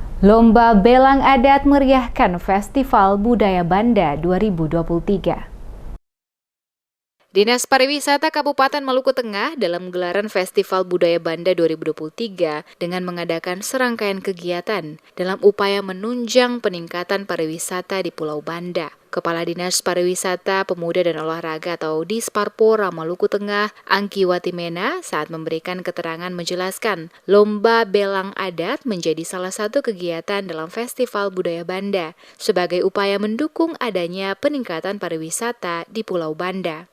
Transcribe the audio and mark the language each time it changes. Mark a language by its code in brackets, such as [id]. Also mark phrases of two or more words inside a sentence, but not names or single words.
[id] Lomba Belang Adat meriahkan Festival Budaya Banda 2023. Dinas Pariwisata Kabupaten Maluku Tengah dalam gelaran Festival Budaya Banda 2023 dengan mengadakan serangkaian kegiatan dalam upaya menunjang peningkatan pariwisata di Pulau Banda. Kepala Dinas Pariwisata, Pemuda dan Olahraga atau Disparpora Maluku Tengah, Angki Watimena, saat memberikan keterangan menjelaskan Lomba Belang Adat menjadi salah satu kegiatan dalam Festival Budaya Banda sebagai upaya mendukung adanya peningkatan pariwisata di Pulau Banda.